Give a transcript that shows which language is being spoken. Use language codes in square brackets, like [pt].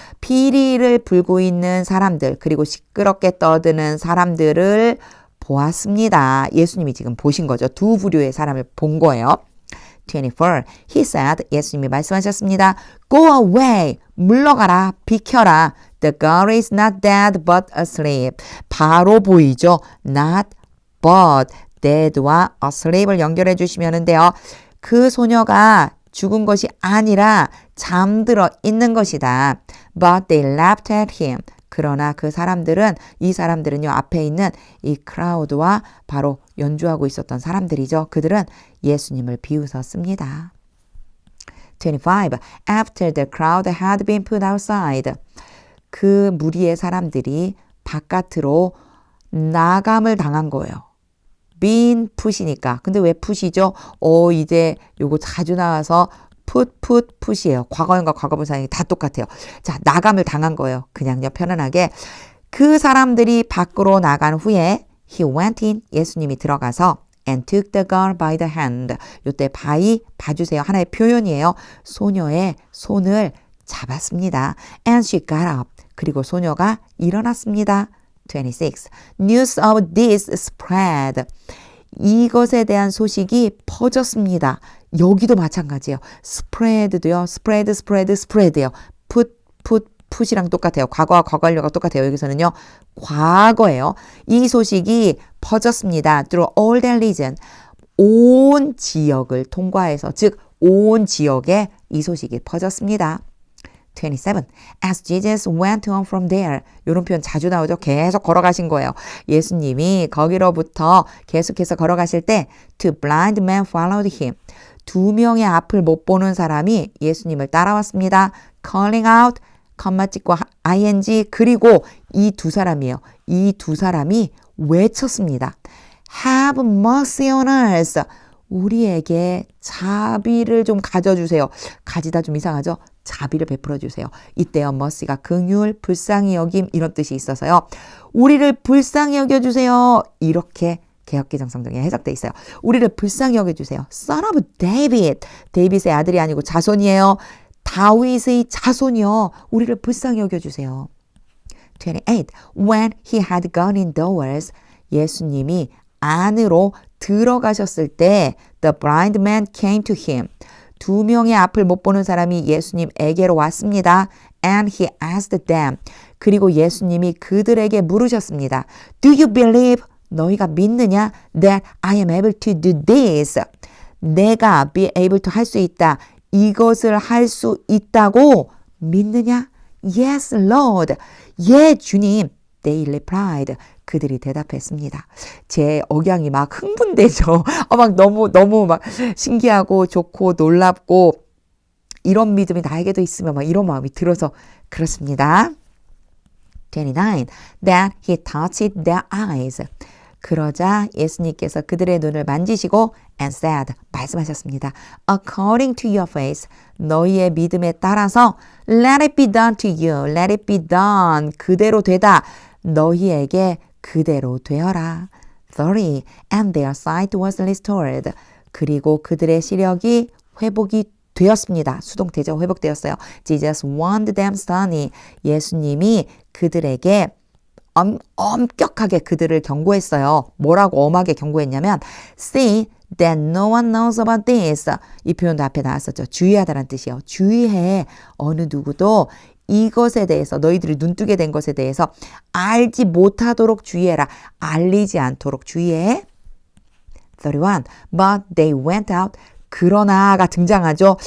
[ko] 피리를 불고 있는 사람들 그리고 시끄럽게 떠드는 사람들을 보았습니다. 예수님이 지금 보신 거죠. 두 부류의 사람을 본 거예요. 24. [en] He said, [ko] 예수님이 말씀하셨습니다. [en] Go away, [ko] 물러가라, 비켜라. [en] The girl is not dead but asleep. [ko] 바로 보이죠. Not but dead와 asleep을 연결해 주시면 돼요. 그 소녀가 죽은 것이 아니라 잠들어 있는 것이다. [en] But they laughed at him. [ko] 그러나 이 사람들은요, 앞에 있는 이 크라우드와 바로 연주하고 있었던 사람들이죠. 그들은 예수님을 비웃었습니다. 25. [en] After the crowd had been put outside. [ko] 그 무리의 사람들이 바깥으로 나감을 당한 거예요. been 푸시니까. 근데 왜 푸시죠? 이제 요거 자주 나와서 풋이에요. 과거형과 과거분사형이 다 똑같아요. 자, 나감을 당한 거예요. 그냥요, 편안하게. 그 사람들이 밖으로 나간 후에 [en] he went in, [ko] 예수님이 들어가서 [en] and took the girl by the hand. [ko] 요때 by 봐주세요. 하나의 표현이에요. 소녀의 손을 잡았습니다. [en] And she got up. [ko] 그리고 소녀가 일어났습니다. [en] 26. News of this spread. [ko] 이것에 대한 소식이 퍼졌습니다. 여기도 마찬가지예요. spread도요. spread예요. put이랑 똑같아요. 과거와 과거완료가 똑같아요. 여기서는요. 과거예요. 이 소식이 퍼졌습니다. [en] through all the region. [ko] 온 지역을 통과해서 즉 온 지역에 이 소식이 퍼졌습니다. 27. [en] As Jesus went on from there. [ko] 이런 표현 자주 나오죠. 계속 걸어가신 거예요. 예수님이 거기로부터 계속해서 걸어가실 때 [en] two blind men followed him. [ko] 두 명의 앞을 못 보는 사람이 예수님을 따라왔습니다. calling out, 컴마 찍고 ing 그리고 이 두 사람이에요. 이 두 사람이 외쳤습니다. [en] Have mercy on us. [ko] 우리에게 자비를 좀 가져주세요. 가지다 좀 이상하죠? 자비를 베풀어 주세요. 이때요. mercy가 긍휼, 불쌍히 여김 이런 뜻이 있어서요. 우리를 불쌍히 여겨주세요. 이렇게 개역개정 성경에 해석돼 있어요. 우리를 불쌍히 여겨주세요. [en] Son of David. [ko] 데이빗의 아들이 아니고 자손이에요. 다윗의 자손이요. 우리를 불쌍히 여겨주세요. 28. [en] When he had gone indoors. [ko] 예수님이 안으로 들어가셨을 때 [en] the blind man came to him. [ko] 두 명의 앞을 못 보는 사람이 예수님에게로 왔습니다. [en] And he asked them. [ko] 그리고 예수님이 그들에게 물으셨습니다. [en] Do you believe? [ko] 너희가 믿느냐? [en] That I am able to do this. [ko] 내가 be able to 할 수 있다. 이것을 할 수 있다고 믿느냐? [en] Yes, Lord. [ko] 예, 주님. [en] They replied. [ko] 그들이 대답했습니다. 제 억양이 막 흥분되죠. 막 너무 막 신기하고 좋고 놀랍고 이런 믿음이 나에게도 있으면 막 이런 마음이 들어서 그렇습니다. 29. [en] That he touched their eyes. [ko] 그러자 예수님께서 그들의 눈을 만지시고 [en] and said, [ko] 말씀하셨습니다. [en] According to your faith, [ko] 너희의 믿음에 따라서 [en] let it be done to you. let it be done. [ko] 그대로 되다. 너희에게 그대로 되어라. 30. [en] And their sight was restored. [ko] 그리고 그들의 시력이 회복이 되었습니다. 수동태죠. 회복되었어요. [en] Jesus warned them sternly. [ko] 예수님이 그들에게 엄격하게 그들을 경고했어요. 뭐라고 엄하게 경고했냐면 [en] See that no one knows about this. [ko] 이 표현도 앞에 나왔었죠. 주의하다라는 뜻이요. 주의해. 어느 누구도 이것에 대해서 너희들이 눈뜨게 된 것에 대해서 알지 못하도록 주의해라. 알리지 않도록 주의해. 31. [en] But they went out. [ko] 그러나가 등장하죠.